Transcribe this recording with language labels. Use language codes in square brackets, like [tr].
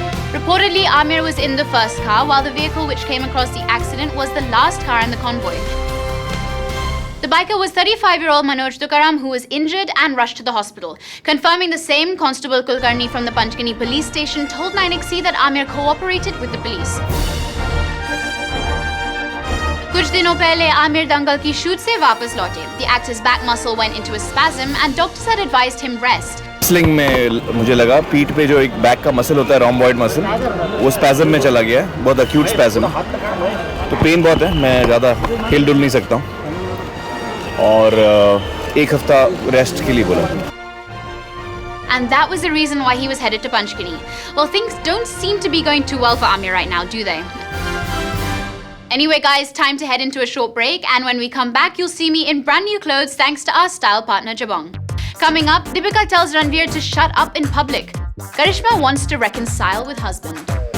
[en] Reportedly, Aamir was in the first car, while the vehicle which came across the accident was the last car in the convoy. The biker was 35-year-old Manoj Tukaram, who was injured and rushed to the hospital. Confirming the same, Constable Kulkarni from the Panchgani police station told 9XC that Aamir cooperated with the police. [hi] कुछ दिनों पहले आमिर दंगल की shoot से वापस लौटे. [en] The actor's back muscle went into a spasm and doctors had advised him rest. [hi] Wrestling में मुझे लगा पीठ पे जो एक बैक का मसल होता है रोम्बॉइड मसल वो स्पैज्म में चला गया है बहुत अक्यूट स्पैज्म तो पेन बहुत है मैं ज़्यादा हिल डुल नहीं सकता हूँ और एक हफ्ता रेस्ट के लिए बोला. [en] And that was the reason why he was headed to Panchgani. Well, things don't seem to be going too well for Aamir right now, do they? Anyway, guys, time to head into a short break, and when we come back, you'll see me in brand new clothes thanks to our style partner Jabong. Coming up, Deepika tells Ranveer to shut up in public. Karishma wants to reconcile with husband.